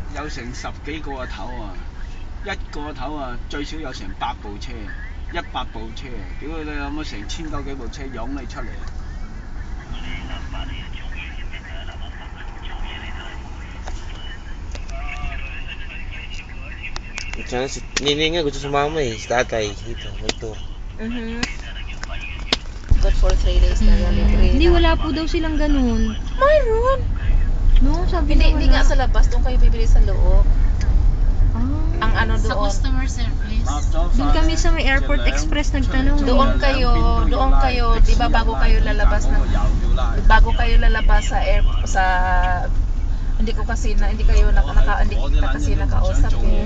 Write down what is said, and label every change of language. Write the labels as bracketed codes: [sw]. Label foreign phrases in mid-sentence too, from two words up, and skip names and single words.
[yue] 有成10幾個頭啊，一個頭啊最少有成100部車，100部車，屌你有冇成1000多幾部車湧你出嚟？ [tl] Tsaka si Nini nga gusto sumama si tatay dito, may tour. [en] Good for 3 days na [tl] Hindi, wala po daw silang ganun. Mayroon! No, sabi Hindi nga sa labas, doon kayo bibili sa loob. Ang ano Sa doon. [en] customer service. [tl] Doon kami sa may Airport Express nagtanong. Doon kayo, di ba bago kayo lalabas sa hindi kayo nakausap eh.